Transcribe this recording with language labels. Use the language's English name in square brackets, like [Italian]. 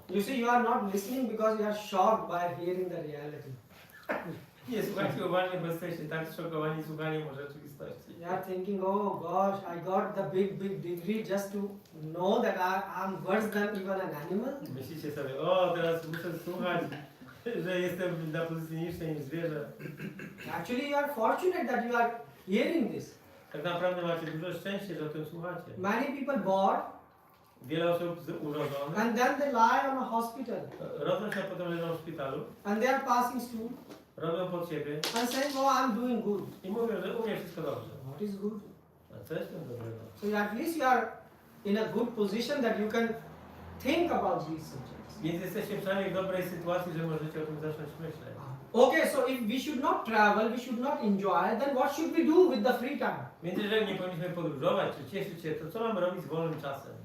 [English] You see, you are not listening because you are shocked by hearing the reality. [Polish] Nie słuchajcie uważnie, bo jesteście tak zszokowani słuchaniem o rzeczywistości. [English] You are thinking, oh gosh, I got the big degree just to know that I'm worse than even an animal. [Polish] Myślicie sobie, o teraz muszę słuchać, że jestem na pozycji niższej niż zwierzę. [English] Actually, you are fortunate that you are hearing this. [Polish] Tak naprawdę macie dużo szczęścia, że o tym słuchacie. [English] Many people born [Polish] Wiele osób urodzonych [English] and then they lie on a hospital [Polish] rodzą się, a potem leżą w szpitalu, [English] and they are passing through [Polish] robią pod siebie [English] and saying, oh, I'm doing good. [Polish] i mówią, że u mnie wszystko dobrze. [English] What is good? [Polish] A co jest tym dobrego? [English] So at least you are in a good position that you can think about these subjects. [Polish] Więc jesteście przynajmniej w dobrej sytuacji, że możecie o tym zacząć myśleć. [English] Okay, so if we should not travel, we should not enjoy, then what should we do with the free time? [Polish] Więc jeżeli nie powinniśmy podróżować czy cieszyć się, to co mamy robić z wolnym czasem?